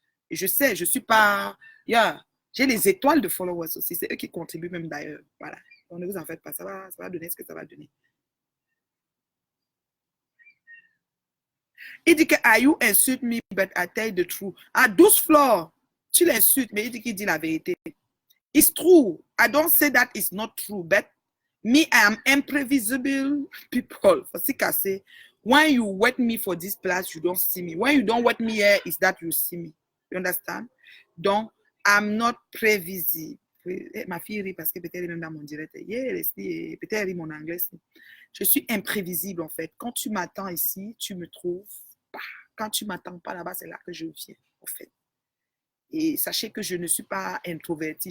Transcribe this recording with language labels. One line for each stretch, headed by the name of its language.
French: Et je sais, je ne suis pas. Yeah. J'ai les étoiles de followers aussi. C'est eux qui contribuent même d'ailleurs. Voilà. Donc ne vous en faites pas. Ça va donner ce que ça va donner. Il dit que Ayou insulte me,
English: but I tell the truth.
French: À 12 fleurs, tu l'insultes, mais il dit qu'il dit la vérité.
English: It's true. I don't say that it's not true, but me, I am imprevisible people.
French: C'est cassé.
English: When you wait me for this place, you don't see me. When you don't wait me here, it's that you see me. You understand? Donc, I'm not prévisible.
French: Ma fille rit parce que peut-être elle est même dans mon direct. Yeah, peut-être elle rit mon anglais. Je suis imprévisible en fait. Quand tu m'attends ici, tu me trouves pas. Quand tu m'attends pas là-bas, c'est là que je viens en fait. Et sachez que je ne suis pas introvertie.